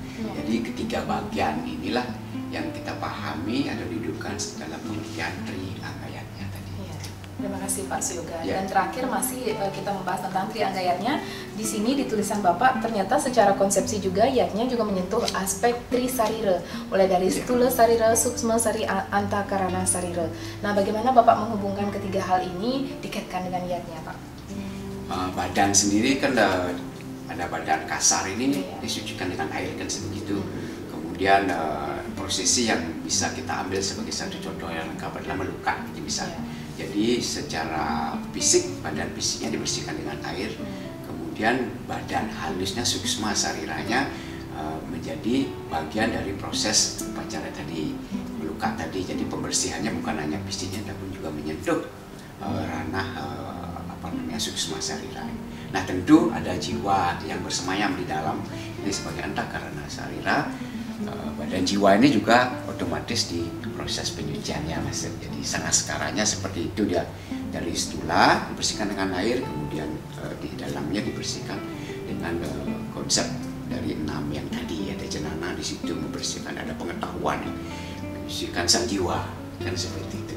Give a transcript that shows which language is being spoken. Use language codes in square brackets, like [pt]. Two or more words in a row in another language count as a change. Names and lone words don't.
[id] Jadi ketiga bagian inilah yang kita pahami atau didudukkan dalam pengertian trianggayatnya tadi. Terima kasih Pak Syoga. Dan terakhir masih kita membahas tentang trianggayatnya. Di sini di tulisan Bapak ternyata secara konsepsi juga yatnya juga menyentuh aspek trisarira, mulai dari stula sarira, suksma sari, antakarana sarira. Nah, bagaimana Bapak menghubungkan ketiga hal ini dikaitkan dengan yatnya, Pak? Badan sendiri kan ada badan kasar ini disucikan dengan air kan sebegitu. Kemudian prosesi yang bisa kita ambil sebagai satu contoh yang lengkap adalah melukat misalnya. Jadi secara fisik, badan fisiknya dibersihkan dengan air, kemudian badan halusnya, suksma sariranya menjadi bagian dari proses upacara tadi, melukat tadi. Jadi pembersihannya bukan hanya fisiknya, tapi juga menyentuh ranah suksma sarira. Nah, tentu ada jiwa yang bersemayam di dalam, ini sebagai antakarana sarira. Badan jiwa ini juga otomatis di proses penyuciannya, Mas. Jadi sangat sekaranya seperti itu dia, dari stula dibersihkan dengan air, kemudian di dalamnya dibersihkan dengan konsep dari 6 yang tadi, ada jenana di situ membersihkan, ada pengetahuan membersihkan sang jiwa, kan seperti itu.